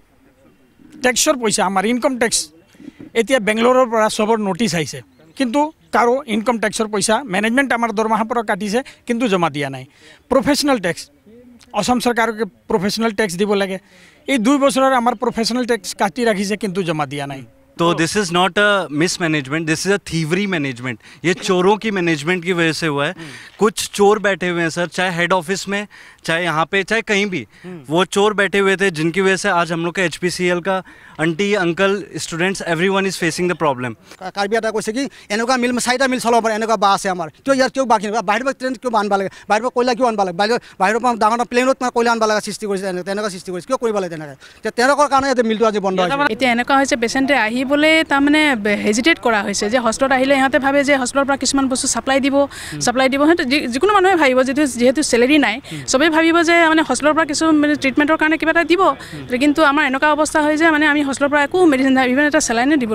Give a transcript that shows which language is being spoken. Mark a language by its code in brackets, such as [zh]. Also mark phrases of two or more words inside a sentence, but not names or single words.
[as] টেক্সৰ পইচা, আমাৰ [en] income tax, [as] এতিয়া বেংগলোৰৰ পৰা চবৰ নটিচ আহিছে, কিন্তু কাৰো ইনকম টেক্সৰ পইচা মেনেজমেণ্ট আমাৰ দৰমহাৰ পৰা কাটিছে, কিন্তু জমা দিয়া নাই। [en] professional tax, [as] অসম চৰকাৰকে [en] professional tax [as] দিব লাগে। এই 2 বছৰৰ আমাৰ [en] professional tax [as] কাটি ৰাখিছে, কিন্তু জমা দিয়া নাই। [en] तो this is not a mismanagement, this is a thievery management. [hi] ये चोरों की मैनेजमेंट की वजह से हुआ है। कुछ चोर बैठे हुए हैं सर, चाहे [en] head office [hi] में, चाहे यहाँ पे, चाहे कहीं भी, वो चोर बैठे हुए थे जिनकी वजह से आज हम लोग का HPCL का [en] aunty uncle students everyone is facing the problem. [as] कार्बी এটা কৈছে কি এনেকুৱা মিল 4টা মিল চলাব পাৰে, এনেকুৱা বা আছে আমাৰ, কিয় ইয়াৰ কিয় বাকী বাহিৰৰ পৰা ট্ৰেইন কিয় আনবা লাগে, বাহিৰৰ পৰা কয়লা কিয় আনবা লাগে, বাহিৰৰ পৰা ডাঙৰ প্লেনত কয়লা আনবা লাগে সৃষ্টি কৰিছে, তেনেকুৱা সৃষ্টি কৰিছে, কিয় কৰিব লাগে তেনেকৈ, তেওঁলোকৰ কাৰণে ইয়াতে মিলটো আজি বন্ধ হৈছে। এতিয়া এনেকুৱা হৈছে পেচেণ্টে আহিবলৈ তাৰমানে হেজিটেট কৰা হৈছে যে হস্পিটেলত আহিলে ইহঁতে ভাবে যে হস্পিটেলৰ পৰা কিছুমান বস্তু ছাপ্লাই দিব সিহঁতে যিকোনো মানুহে ভাবিব যিহেতু চেলেৰি নাই, চবেই ভাবিব যে মানে হস্পিটেলৰ পৰা কিছু মানে ট্ৰিটমেণ্টৰ কাৰণে কিবা এটা দিব, কিন্তু আমাৰ এনেকুৱা অৱস্থা হয় যে মানে আমি হস্পিটেলৰ পৰা একো মেডিচিন ইভেন এটা চেলাইনে দিব।